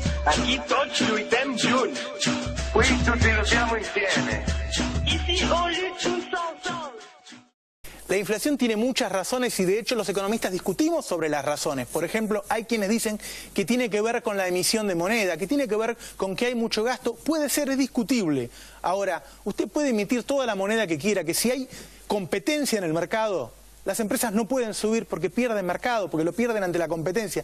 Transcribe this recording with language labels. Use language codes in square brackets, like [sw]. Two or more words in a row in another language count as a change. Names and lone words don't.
[ca] Aquí tots lluitem junts. [it] Qui tutti lottiamo insieme. [fr] Ici on lutte tous ensemble. [es] La inflación tiene muchas razones y de hecho los economistas discutimos sobre las razones. Por ejemplo, hay quienes dicen que tiene que ver con la emisión de moneda, que tiene que ver con que hay mucho gasto. Puede ser, es discutible. Ahora, usted puede emitir toda la moneda que quiera, que si hay competencia en el mercado, las empresas no pueden subir porque pierden mercado, porque lo pierden ante la competencia.